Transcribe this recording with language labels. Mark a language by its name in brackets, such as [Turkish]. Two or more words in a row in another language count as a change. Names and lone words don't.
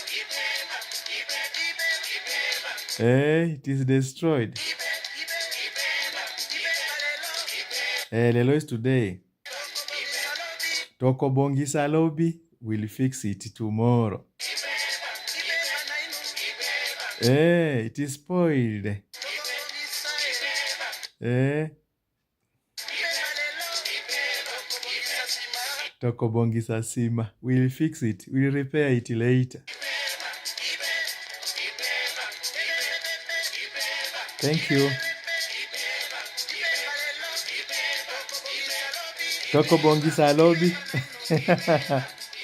[English] It is destroyed. Lelo is today. [Lingala] Tokobongisa lobby, [English] will fix it tomorrow. It is spoiled. [Lingala] Tokobongisa sima, [English] we'll fix it, we'll repair it later. Thank you. [Lingala] Tokobongisa lobby.